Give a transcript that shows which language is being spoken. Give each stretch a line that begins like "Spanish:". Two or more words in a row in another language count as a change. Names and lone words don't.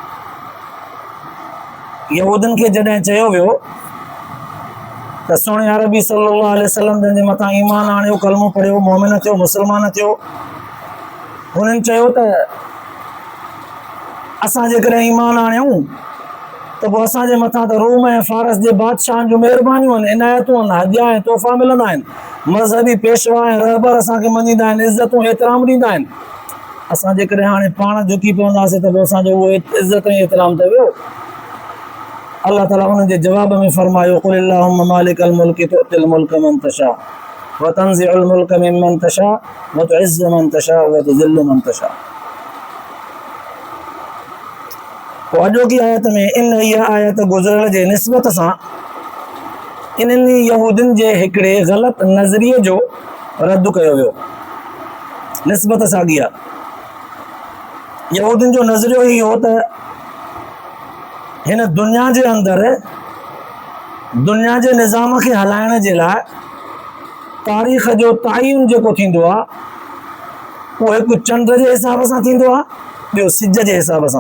Sindhi: यहूदियुनि खे जॾहिं चयो वियो त सोणे अरबी
Arabic: صلى الله عليه وسلم
Sindhi: जन जे मथां ईमान आणियो, कलमो पढ़ियो, मोमिन थियो, मुस्लमान थियो, हुननि चयो त असां जेकॾहिं ईमान आणियूं त पोइ असांजे मथां त रूम ऐं फारस जे बादशाहनि जूं महिरबानियूं आहिनि, इनायतूं आहिनि, हदिया ऐं तोहफ़ा मिलंदा आहिनि, मज़हबी पेशवा ऐं रहबर असांखे मञींदा आहिनि, इज़तूं एतिराम ॾींदा आहिनि। असां जेकॾहिं हाणे पाण झुकी पवंदासीं त पोइ असांजो उहो इज़त ऐं एतिराम त वियो। अल्लाह ताला उन्हनि जे जवाब में फरमायो,
Arabic: قل اللهم مالك الملك تؤتي الملك من تشاء وتنزع الملك ممن تشاء وتعز من تشاء وتذل من تشاء.
Sindhi: अॼोकी आयत में इहा आयत गुज़िरियल जे निस्बत सां इन्हनि यहूदियुनि जे हिकिड़े ग़लति नज़रिए जो रद्द कयो वियो। निस्बत साॻी आहे। यहूदियुनि जो नज़रियो ई हो त हिन दुनिया जे अंदरि दुनिया जे निज़ाम खे हलाइण जे लाइ तारीख़ जो तायुन जेको थींदो आहे उहो हिकु चंड जे हिसाब सां थींदो आहे, ॿियो सिज जे हिसाब सां।